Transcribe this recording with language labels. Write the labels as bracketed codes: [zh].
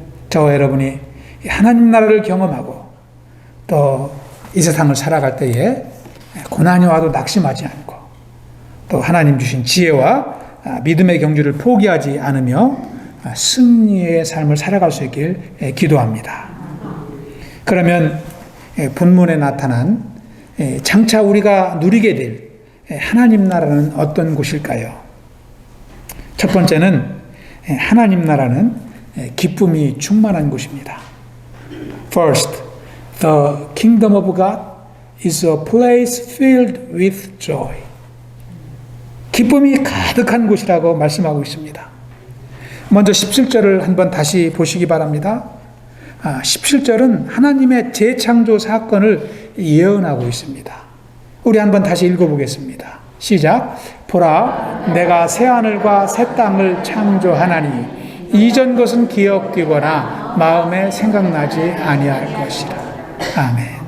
[ko] 저와 여러분이 하나님 나라를 경험하고 또 이 세상을 살아갈 때에 고난이 와도 낙심하지 않고 또 하나님 주신 지혜와 믿음의 경주를 포기하지 않으며 승리의 삶을 살아갈 수 있길 기도합니다. 그러면 본문에 나타난 장차 우리가 누리게 될 하나님 나라는 어떤 곳일까요? 첫 번째는 하나님 나라는 기쁨이 충만한 곳입니다. [en] First, the kingdom of God is a place filled with joy. [ko] 기쁨이 가득한 곳이라고 말씀하고 있습니다. 먼저 17절을 한번 다시 보시기 바랍니다. 17절은 하나님의 재창조 사건을 예언하고 있습니다. 우리 한번 다시 읽어보겠습니다. 시작. 보라, 내가 새하늘과 새 땅을 창조하나니 이전 것은 기억되거나 마음에 생각나지 아니할 것이라. 아멘.